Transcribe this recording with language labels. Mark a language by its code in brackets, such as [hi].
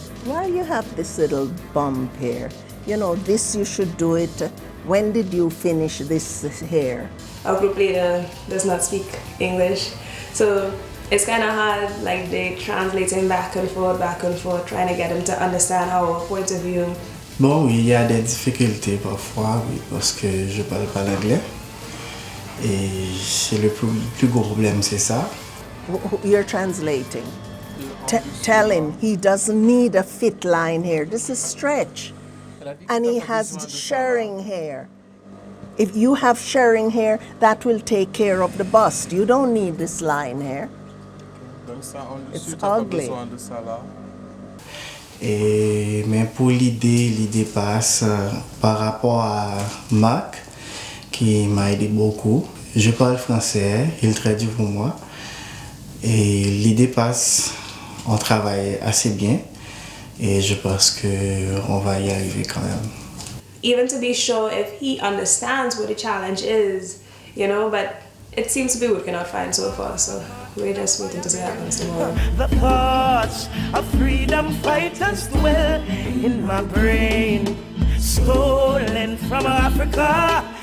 [en] Why you have this little bump here? You know, this you should do it. When did you finish this hair? Our group leader does not speak English, so it's kind of hard, like they translating back and forth, trying to get them to understand our point of view. [fr] Bon, oui, il y a des difficultés parfois, oui, parce que je parle pas l'anglais. Et c'est le plus gros problème, c'est ça. [en] You're translating. Tell him he doesn't need a fit line here. This is stretch. And he has shirring hair. If you have shirring hair, that will take care of the bust. You don't need this line here. It's ugly. [fr] Mais pour l'idée passe par rapport à Marc, qui m'a aidé beaucoup. Je parle français, il traduit pour moi. Et l'idée passe, on travaille assez bien. Et je pense qu'on va y arriver quand même. [en] Even to be sure if he understands what the challenge is, you know, but it seems to be working out fine so far, so we're just waiting to see what happens tomorrow. The thoughts of freedom fighters dwell in my brain, stolen from Africa.